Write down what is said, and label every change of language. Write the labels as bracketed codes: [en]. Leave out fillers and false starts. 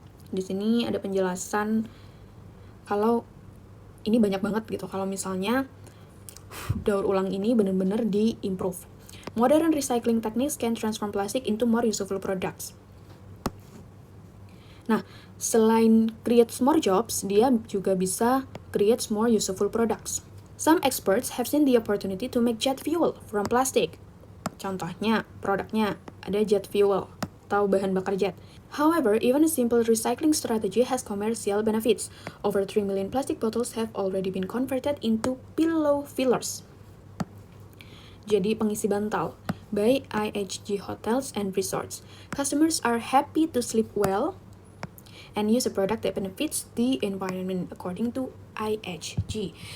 [id] Di sini ada penjelasan kalau ini banyak banget gitu, kalau misalnya daur ulang ini benar-benar di-improve. [en] Modern recycling techniques can transform plastic into more useful products. [id] Nah, selain create more jobs, dia juga bisa [en] create more useful products. Some experts have seen the opportunity to make jet fuel from plastic. [id] Contohnya, produknya ada jet fuel atau bahan bakar jet. [en] However, even a simple recycling strategy has commercial benefits. Over 3 million plastic bottles have already been converted into pillow fillers. [id] Jadi pengisi bantal by IHG Hotels and Resorts. [en] Customers are happy to sleep well and use a product that benefits the environment according to IHG.